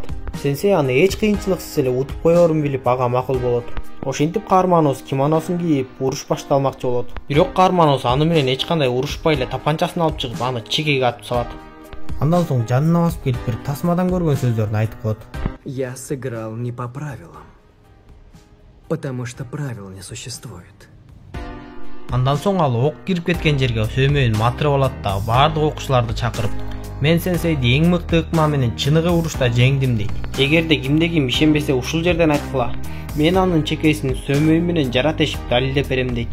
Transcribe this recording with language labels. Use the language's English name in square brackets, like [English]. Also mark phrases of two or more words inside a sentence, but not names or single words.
[Kyrgyz] Сенсей аны эч кыйынчылыксыз эле утуп коерун билип, ага макул болот. Ошентип каарманыбыз кимоносун кийип, уруш башталмакчы болот. Бирок каарманыбыз аны менен эч кандай урушпай эле тапанчасын алып чыгып, аны чегеге атып салат. Андан соң жанына басып келип бир тасмадан көргөн сөздөрүн айтып коет. [Russian] Я сыграл не по правилам, потому что правил не существует. [Kyrgyz] Андан соң ал ок кирип кеткен жерге сөймөйүн матырып алат да баардык окуучуларды чакырып, мен сенсейди эң мыкты ыкма менен чыныгы урушта жеңдим дейт. Эгерде кимде ким ишенбесе ушул жерден айткыла. Мен анын чекесин сөймөй менен жара тешип далилдеп берем дейт.